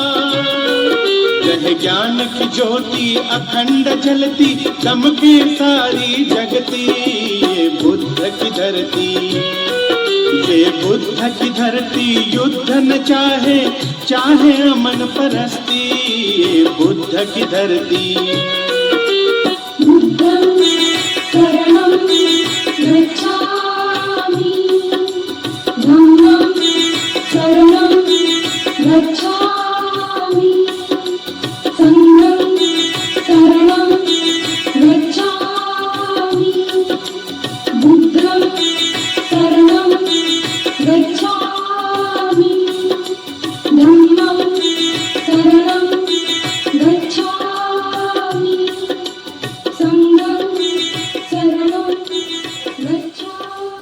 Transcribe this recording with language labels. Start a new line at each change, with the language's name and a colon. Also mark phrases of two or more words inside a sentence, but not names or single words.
Hindi: रह ज्ञान की ज्योति अखंड जलती, दमके सारी जगती, ये बुद्ध की धरती। ये बुद्ध की धरती युद्ध न चाहे, चाहे अमन परस्ती, ये बुद्ध की धरती।
Pali: बुद्धं शरणं गच्छामि, धम्मं शरणं गच्छामि, संघं शरणं गच्छामि, बुद्धं शरणं गच्छामि, धम्मं शरणं गच्छामि, संघं शरणं गच्छामि।